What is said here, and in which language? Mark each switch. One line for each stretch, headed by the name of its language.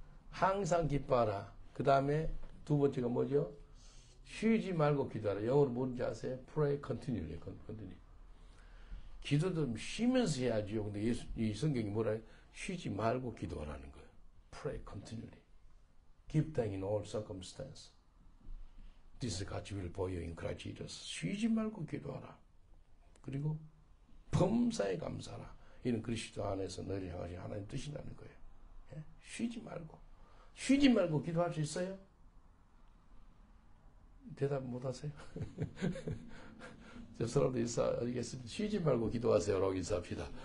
Korean: 항상 기뻐하라. 그 다음에 두 번째가 뭐죠? 쉬지 말고 기도하라. 영어로 뭔지 아세요?
English: Pray continually.
Korean: 기도도 쉬면서 해야지요. 근데 이 성경이 뭐라 해요? 쉬지 말고 기도하라는 거예요.
English: Pray continually. Give thanks in all circumstances. This is God's will for you in Christ Jesus.
Korean: 쉬지 말고 기도하라. 그리고 범사에 감사하라. 이는 그리스도 안에서 너를 향하신 하나님 뜻이라는 거예요. 예? 쉬지 말고 기도할 수 있어요? 대답 못 하세요? 저 사람도 인사하겠습니다. 쉬지 말고 기도하세요라고 인사합시다.